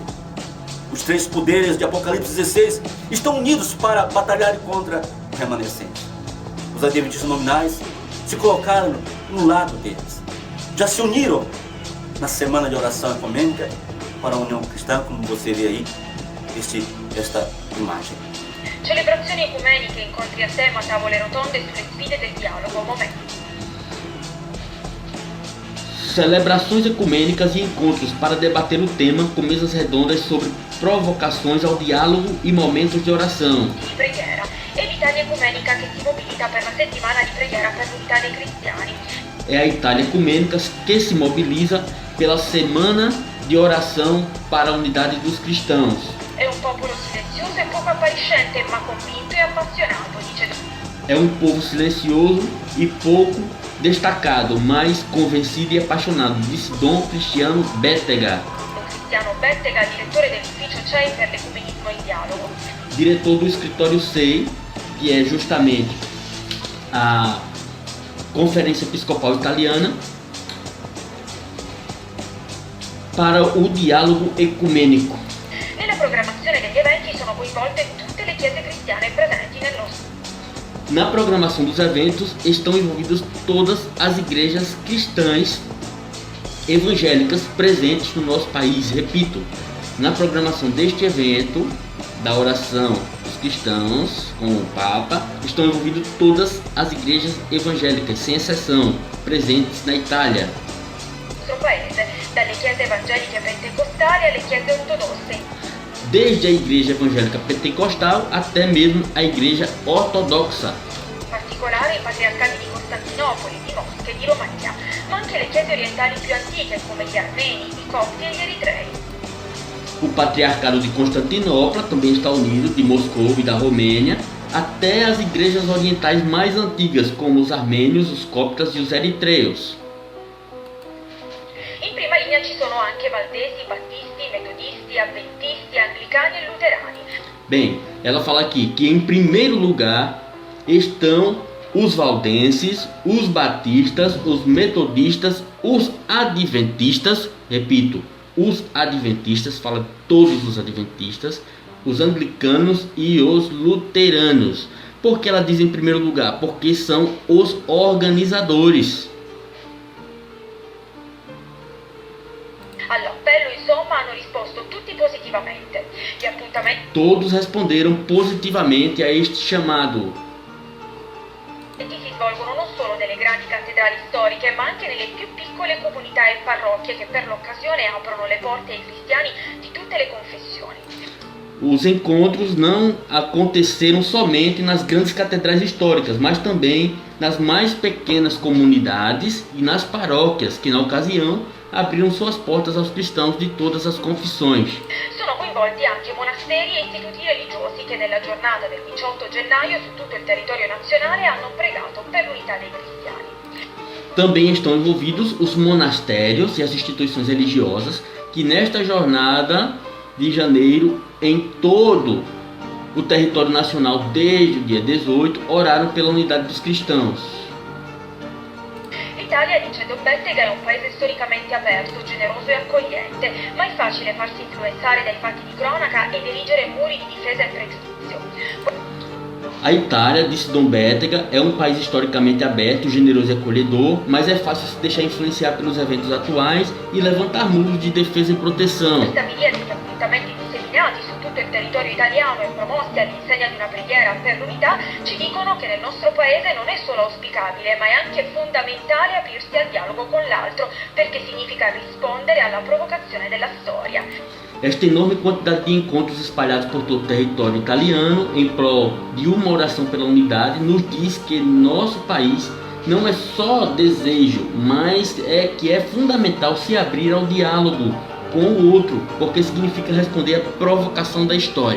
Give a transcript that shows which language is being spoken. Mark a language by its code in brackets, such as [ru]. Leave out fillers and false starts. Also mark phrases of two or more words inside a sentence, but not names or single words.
[pt] Os três poderes de Apocalipse 16 estão unidos para batalhar contra o remanescente. Os adventistas nominais se colocaram no lado deles. Já se uniram na semana de oração ecumênica para a União Cristã, como você vê aí, esta imagem. [it] Celebrazioni ecumeniche, incontri a tema, tavole rotonde sulle sfide del dialogo, momento. [pt] Celebrações ecumênicas e encontros para debater o tema com mesas redondas sobre provocações ao diálogo e momentos de oração. [it] Di preghiera e l'Italia ecumenica che si mobilita per la settimana di preghiera per l'unità dei cristiani. [pt] É a Itália Ecumênica que se mobiliza pela semana de oração para a unidade dos cristãos. [it] È un popolo silenzioso e poco appariscente, ma convinto e appassionato, dice. [pt] É um povo silencioso e pouco destacado, mas convencido e apaixonado, disse Dom Cristiano Bétega. [it] Cristiano Bettega, direttore dell'ufficio CEI per l'ecumenismo e il dialogo. [pt] Diretor do escritório CEI, que é justamente a Conferência Episcopal Italiana para o dialogo ecumenico. [it] Nella programmazione degli eventi sono coinvolte tutte le chiese cristiane presenti nel nostro. [pt] Na programação dos eventos estão envolvidas todas as igrejas cristãs evangélicas presentes no nosso país. Repito, na programação deste evento, da oração dos cristãos com o Papa, estão envolvidas todas as igrejas evangélicas, sem exceção, presentes na Itália. [it] Nostro paese, dalle chiese evangeliche pentecostali alle chiese ortodosse. [pt] Desde a igreja evangélica pentecostal até mesmo a igreja ortodoxa. [it] In particolare i patriarcati di Costantinopoli, di Mosca e di Romania, ma anche le chiese orientali più antiche come gli armeni, i copti e gli eritrei. [pt] O patriarcado de Constantinopla também está unido, de Moscou e da Romênia, até as igrejas orientais mais antigas, como os armênios, os coptas e os eritreus. [it] In prima linea ci sono anche valdesi, battisti, metodisti, avventisti, anglicani e luterani. [pt] Bem, ela fala aqui que em primeiro lugar estão os valdenses, os batistas, os metodistas, os adventistas, repito, os adventistas, fala todos os adventistas, os anglicanos e os luteranos. Por que ela diz em primeiro lugar? Porque são os organizadores. [it] All'appello, insomma, hanno risposto tutti positivamente. Gli appuntamenti [pt] Todos responderam positivamente a este chamado. [it] si svolgono non solo nelle grandi cattedrali storiche, ma anche nelle più piccole comunità e parrocchie che per l'occasione aprono le porte ai cristiani di tutte le confessioni. [pt] Os encontros não aconteceram somente nas grandes catedrais históricas, mas também nas mais pequenas comunidades e nas paróquias, que na ocasião abriram suas portas aos cristãos de todas as confissões. [it] Sono coinvolti anche monasteri e istituti religiosi che nella giornata del 18 gennaio su tutto il territorio nazionale hanno pregato per l'unità dei cristiani. [pt] Também estão envolvidos os monastérios e as instituições religiosas que nesta jornada de janeiro, em todo o território nacional desde o dia 18, oraram pela unidade dos cristãos. [it] L'Italia, dice Bettega, è un paese storicamente aperto, generoso e accogliente, ma è facile farsi influenzare dai fatti di cronaca ed erigere muri di difesa e pregiudizio. [pt] A Itália, disse Dom Bettega, é um país historicamente aberto, generoso e acolhedor, mas é fácil se deixar influenciar pelos eventos atuais e levantar muros de defesa e proteção. [it] Questa via degli appuntamenti disseminati su tutto il territorio italiano e promossi all'insegna di una preghiera per l'unità ci dicono che nel nostro paese non è solo auspicabile, ma è anche fondamentale aprirsi al dialogo con l'altro, perché significa rispondere alla provocazione della storia. [pt] Esta enorme quantidade de encontros espalhados por todo o território italiano em prol de uma oração pela unidade nos diz que nosso país não é só desejo, mas é que é fundamental se abrir ao diálogo com o outro, porque significa responder à provocação da história.